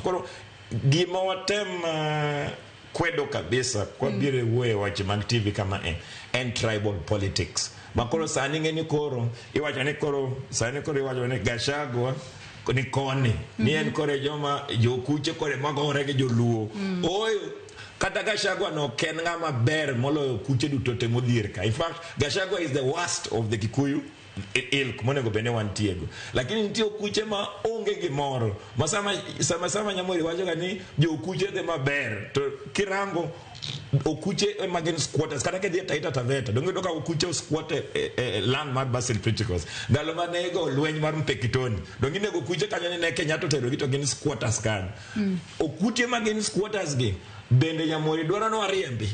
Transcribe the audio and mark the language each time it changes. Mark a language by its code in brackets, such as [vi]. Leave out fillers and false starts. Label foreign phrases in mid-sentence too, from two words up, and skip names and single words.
[luo] Koro gima watem kwedo kabisa kwa bire uwe wache mag TV kama en [en] tribal politics. [luo] Makoro sani ngeni koro iwacho ni koro sani koro iwacho ni Gachagua ni koni ni en kore joma jokuche kore magore ge joluo. Oyo kata Gachagua no ken ngama ber moloyo kuche duto te modhier ka. [en] In fact Gachagua is the worst of the Kikuyu ilk [luo] monego bene wantiego, lakini nitie okuche ma onge gimoro sama Nyamori wacho ni jo okuche de maber to kirango okuche magin squatters kata ke Taita Taveta donge doka okuche [en] squat land [luo] mar Basil Priticos dalo manego lweny mar Mpekitoni donge nego okuche kanyo ne Kenya to tero gito gin squatters kan okuche magin squatters gi bende Nyamori dwaro no ariembi.